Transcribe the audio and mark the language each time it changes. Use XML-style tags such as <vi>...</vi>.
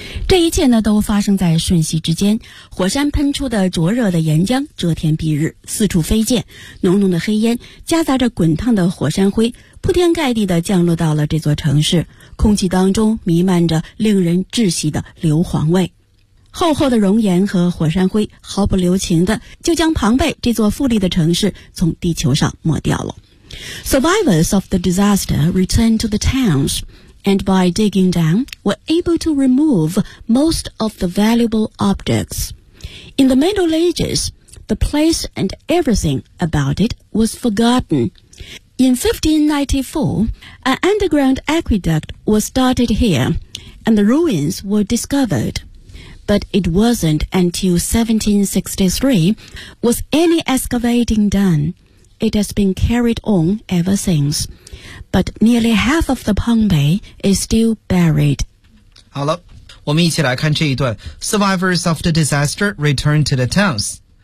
<zh>这一切呢，都发生在瞬息之间。火山喷出的灼热的岩浆遮天蔽日，四处飞溅，浓浓的黑烟夹杂着滚烫的火山灰，铺天盖地地降落到了这座城市，空气当中弥漫着令人窒息的硫磺味。厚厚的熔岩和火山灰毫不留情地就将庞贝这座富丽的城市从地球上抹掉了。</zh> <en>Survivors of the disaster returned to the towns, and by digging down, were able to remove most of the valuable objects. In the Middle Ages, the place and everything about it was forgotten. In 1594, an underground aqueduct was started here, and the ruins were discovered. But it wasn't until 1763 was any excavating done. It has been carried on ever since. But nearly half of the Pompeii is still buried.</en> <zh>好了，我们一起来看这一段。</zh> <en>Survivors of the disaster return to the towns.</en>